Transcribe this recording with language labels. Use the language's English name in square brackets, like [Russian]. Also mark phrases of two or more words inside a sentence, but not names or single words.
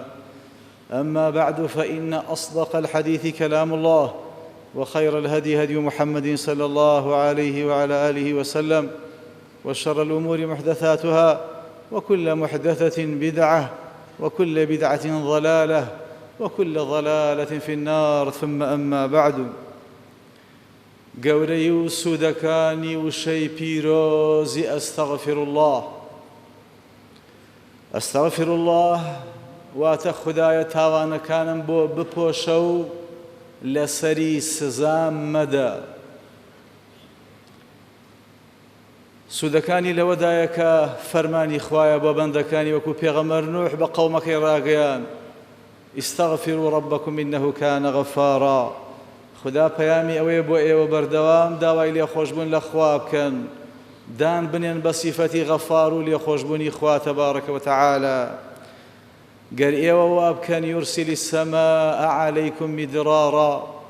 [Arabic] أما بعد، فإن أصدق الحديث كلام الله، وخير الهدي هدي محمد صلى الله عليه وعلى آله وسلم، وشر الأمور محدثاتها، وكل محدثة بدعة، وكل بدعة ضلالة، وكل ضلالة في النار. ثم أما بعد، [Central Kurdish] گەورەی و سوودەکانی وشەی پیرۆزی [Arabic] ئەستەغفر الله. ئەستەغفر الله [Central Kurdish] واتە خودایە تاوانەکانم بۆ بپۆشە و لەسەری سزام مەدە. سوودەکانی لەوەدایە کە فەرمانی خوایە بۆ بەندەکانی وەکو پێغەمبەر نوح بە قەومەکەی ڕاگەیان: [Arabic] ئیستەغفروا ربکم إنه كان غفارا. [Central Kurdish] خدا پەیامی ئەوەیە بۆ ئێوە بەردەوام داوای لێخۆشبوون لە خوا بکەن، دان بنێن بە سیفەتی غەفار و لێخۆشبوونی خوا [Arabic] تەبارەکە وتەعالە. [Central Kurdish] گەر ئێوە وا بکەن: [Arabic] یورسیلی السەماء عەلەیکم میدرارا.